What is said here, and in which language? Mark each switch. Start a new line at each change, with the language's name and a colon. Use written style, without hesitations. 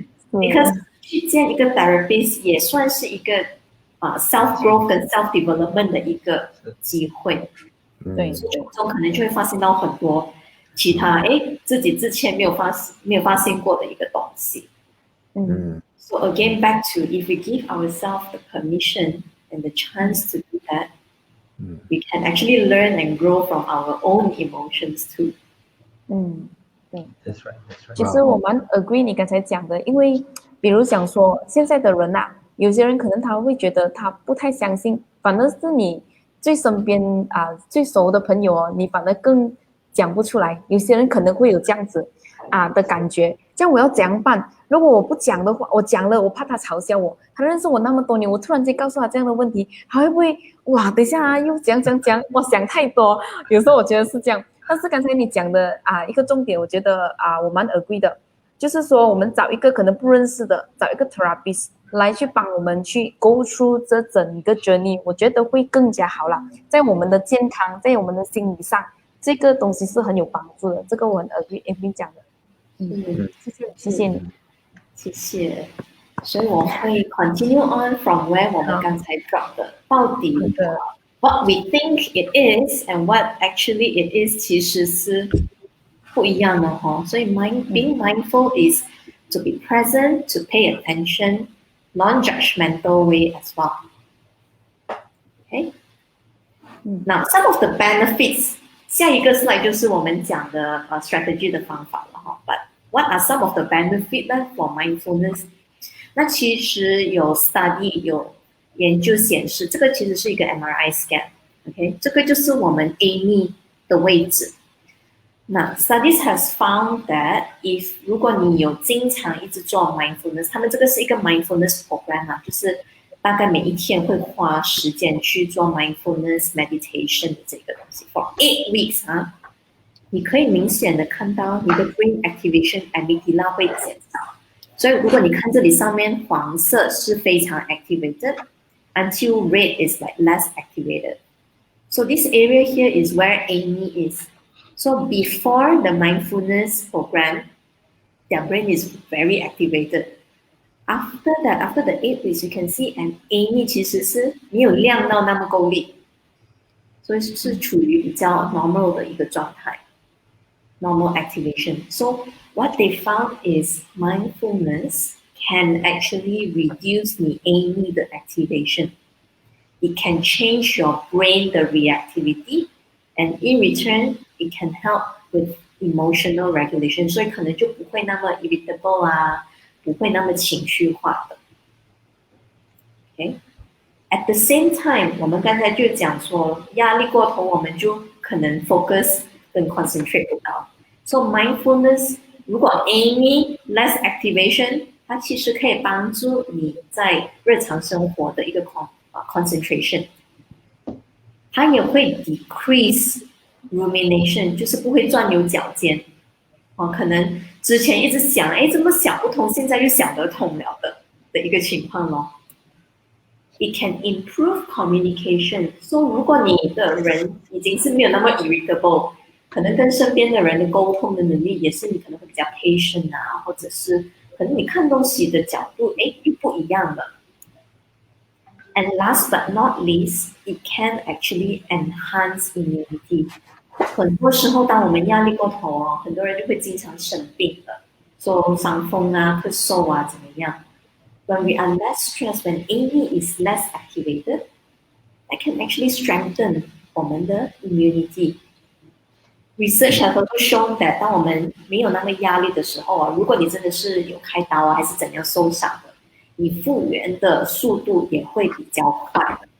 English: Because
Chinese: 去见一个 therapist 也算是一个self growth 跟 self development 的一个机会。对，所以中可能就会发现到很多其他自己之前没有发现过的一个东西。
English: So again back to if we give ourselves the permission and the chance to do that, we can actually learn and grow from our own emotions too.
Chinese: 对
English: That's right.
Chinese: 其实我蛮 agree 你刚才讲的，因为比如讲说现在的人有些人可能他会觉得他不太相信，反而是你最身边最熟的朋友你反而更讲不出来。有些人可能会有这样子的感觉，这样我要怎样办？如果我不讲的话，我讲了，我怕他嘲笑我。他认识我那么多年，我突然间告诉他这样的问题，他会不会哇？等一下啊，又讲，我想太多。有时候我觉得是这样。但是刚才你讲的一个重点，我觉得我蛮 agree 的，就是说我们找一个可能不认识的，找一个 therapist 来去帮我们去
English: go through
Chinese: 这整个 journey， 我觉得会更加好啦。在我们的健康，在我们的心理上，这个东西是很有帮助的。这个我很 agree 讲的。谢谢你，谢谢。所以我会
English: continue on from where
Chinese: 我们刚才
English: drop
Chinese: 的，到底
English: what we think it is and what actually it is
Chinese: 其实是不一样的哈。所以
English: being mindful is to be present, to pay attention, non-judgmental way as well. Okay. Now some of the benefits.
Chinese: 下一个 slide 就是我们讲的strategy 的方法了哈。
English: But what are some of the benefits for mindfulness？
Chinese: 那其实有 study 有研究显示，这个其实是一个 MRI scan。OK， 这个就是我们 Amy 的位置。那
English: studies has found that if
Chinese: 如果你有经常一直做 mindfulness， 他们这个是一个 mindfulness program 啊，就是大概每一天会花时间去做 mindfulness meditation 的这个东西
English: for 8 weeks
Chinese: 啊，你可以明显的看到你的
English: brain activation amygdala
Chinese: 会减少。所以如果你看这里上面黄色是非常
English: activated until red is like less activated. So this area here is where Amy is. So before the mindfulness program, their brain is very activated.After that, after the 8 weeks, you can see an Amy
Chinese: 其实是没有亮到那么够力，所以是处于比较
English: normal
Chinese: 的一个状态
English: ，normal activation. So what they found is mindfulness can actually reduce the Amy 的 activation. It can change your brain 的 reactivity, and in return, it can help with emotional regulation.
Chinese: 所以可能就不会那么 irritable 啊。不会那么情绪化的 ，OK。 At the same time， 我们刚才就讲说，压力过头，我们就可能 focus 跟 concentrate 不到。
English: So mindfulness，
Chinese: 如果 Amy
English: less activation，
Chinese: 它其实可以帮助你在日常生活的一个concentration。它也会 decrease rumination， 就是不会钻牛角尖。可能之前一直想，怎么想不通，现在又想得通了的一个情况咯。
English: It can improve communication. So
Chinese: 如果你的人已经是没有那么 irritable， 可能跟身边的人的沟通的能力也是你可能会比较 patient 啊，或者是可能你看东西的角度又不一样了。
English: And last but not least, it can actually enhance immunity.
Chinese: 很多时候，当我们压力过头很多人就会经常生病的，说伤风啊、咳嗽啊怎么样。
English: When we are less stressed, when Amy is less activated, that can actually strengthen
Chinese: 我们的
English: immunity. Research has also shown that
Chinese: 当我们没有那么压力的时候如果你真的是有开刀还是怎样受伤的，你复原的速度也会比较快。